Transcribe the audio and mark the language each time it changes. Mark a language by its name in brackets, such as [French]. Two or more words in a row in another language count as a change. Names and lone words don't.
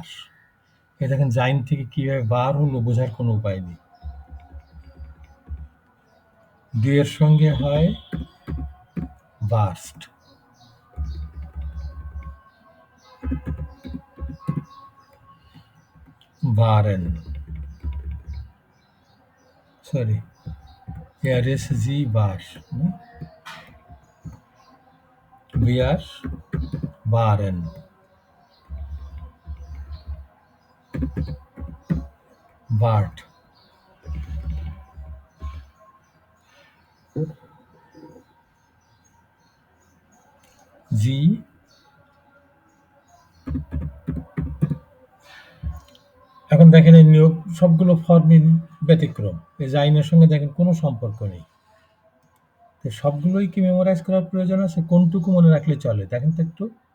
[Bangla] এ দেখেন জাইন থেকে কিভাবে বার হলো বোঝার কোনো উপায় নেই। দুইয়ের সঙ্গে হয় বার্স্ট। [German] waren. Sorry. Er ist sie war. Ne? Wir waren. Wart. [Bangla] Sie এখন দেখেন এই নিয়োগ সবগুলো ফর্মই ব্যতিক্রম। এই জাইনের সঙ্গে দেখেন কোনো সম্পর্ক নেই। তো সবগুলোই কি মেমোরাইজ করার প্রয়োজন আছে? কোনটুকু মনে রাখলে চলে? দেখেন তো একটু।